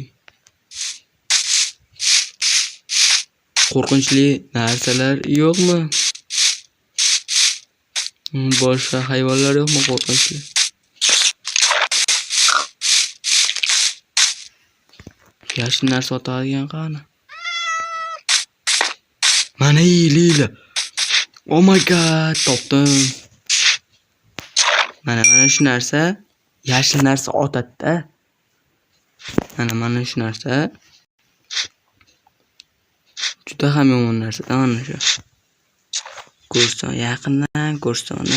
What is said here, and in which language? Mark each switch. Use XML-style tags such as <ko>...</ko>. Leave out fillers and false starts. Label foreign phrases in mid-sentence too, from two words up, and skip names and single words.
<uz>Qo'rqinchli narsalar yo'qmi? Boshqa hayvonlar yo'qmi qo'rqinchli? Yashin narsa sotadigan qani? Mana lila.</uz> <en>Oh my god,</en> <uz>topdim. Mana shu narsa, yashil narsa otadi-da. Mana shu narsa. Juda ham yomon narsa, mana shu. Ko'rsam yaqindan ko'rsam.</uz>